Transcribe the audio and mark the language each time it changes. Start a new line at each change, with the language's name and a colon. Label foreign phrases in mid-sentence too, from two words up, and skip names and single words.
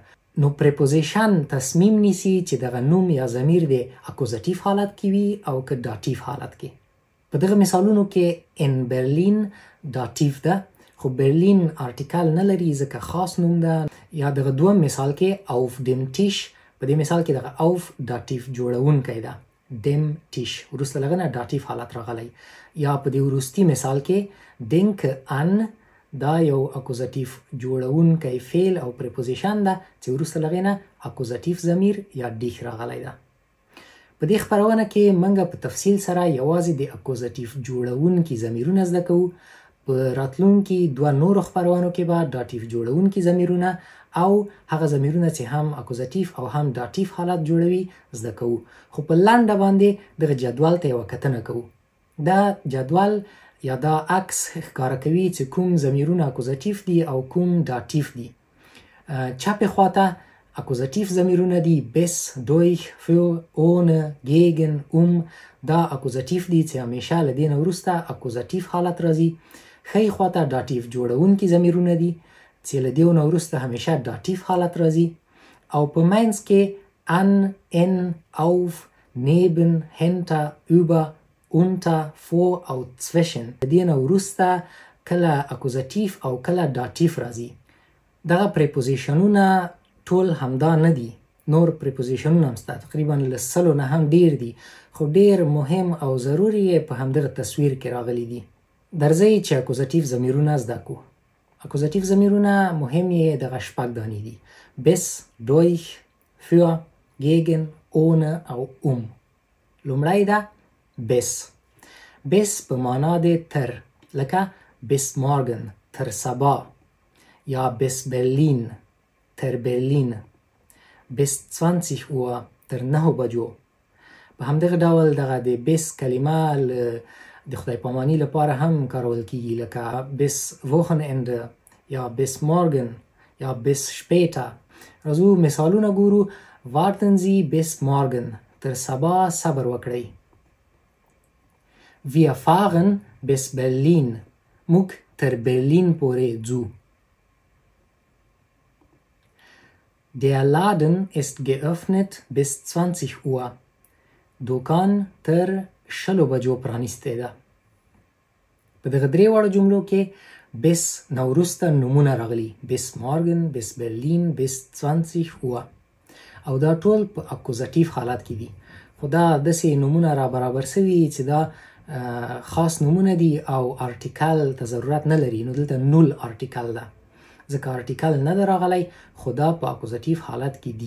Pashto: نو پریپوزیشن تصمیم نیسي چې دغه نوم یا ضمیر د اکوزاتیف حالت کې وي او که داتیف حالت کې. په دغه مثالونو کې ان برلین داتیف ده، خو برلین آرټیکل نه لري ځکه خاص نوم ده. یا دغه دوم مثال کې
German: auf dem Tisch،
Pashto: په دې مثال کې دغه auf داتیف جوړونکی ده،
German: dem Tisch
Pashto: وروسته له هغه نه داتیف حالت راغلی. یا په دې وروستي مثال کې
German: denke an،
Pashto: دا یو اکوزاتیف جوړونکی فعل او پریپوزیشن ده چې وروسته له هغې نه اکوزاتیف ضمیر یا dich راغلی ده. په دې خپرونه کې موږ په تفصیل سره یوازې د اکوزاتیف جوړونکي ضمیرونه زده کوو. په راتلونکي دوه نورو خپرونو کې به داتیف جوړونکي ضمیرونه او هغه ضمیرونه چې هم اکوزاتیف او هم داتیف حالت جوړوي زده کوو. خو په لنډه باندې دغه جدول ته یوه کتنه کوو. دا جدول یا دا عکس ښکاره کوي چې کوم ضمیرونه اکوزاتیف دي او کوم داتیف دي. چپې خواته اکوزاتیف ضمیرونه دي:
German: bis، durch، für، ohne، gegen،
Pashto: دا اکوزاتیف دي چې همیشه له دې نه وروسته اکوزاتیف حالت راځي. ښی خواته داتیف جوړونکي ضمیرونه دي چې له دې نه وروسته همیشه داتیف حالت راځي او په منځ کې
German: an, an, auf، neben، hinter، über، unter، vor او zwischen.
Pashto: د دې نه وروسته کله اکوزاتیف او کله داتیف راځي. دغه پریپوزیشنونه ټول همدا نه دي، نور پریپوزیشنونه هم شته، تقریبا له 100 نه هم ډیر دي، خو ډیر مهم او ضروري په همدغه تصویر کې راغلي دي. درځئ چې اکوزاتیف ضمیرونه زده کړو. اکوزاتیف ضمیرونه مهم یې دغه شپږ دانې دي:
German: bis، durch، für، gegen، ohne
Pashto: او لومړی ده
German: bis.
Pashto: bis په معنا د تر، لکه
German: bis morgen
Pashto: تر سبا، یا
German: bis Berlin
Pashto: تر برلین،
German: bis 20 Uhr
Pashto: تر 9 بجو. په همدغه ډول دغه د bis کلمه د خدای پاماني لپاره هم کارول کیږي، لکه
German: bis Wochenende
Pashto: یا
German: bis morgen
Pashto: یا
German: bis später.
Pashto: راځو مثالونه ګورو.
German: warten Sie bis morgen
Pashto: تر سبا صبر وکړئ.
German: wir fahren bis Berlin
Pashto: موږ تر برلین پورې ځو.
German: Der Laden ist geöffnet bis 20 Uhr.
Pashto: دوکان تر 20 بجو پرانیستی ده. په دغه درې واړو جملو کې bis نه وروسته نومونه راغلي:
German: bis morgen، bis Berlin، bis 20 Uhr.
Pashto: او دا ټول په اکوزاتیف حالت کې دي. خو دا داسې نومونه را برابر سوي چې دا خاص نومونه دي او ارټیکل ته ضرورت نه لري، نو دلته نول ارټیکل ده، ځکه ارټیکل نه ده راغلی، خو دا په اکوزاتیف حالت کې دي.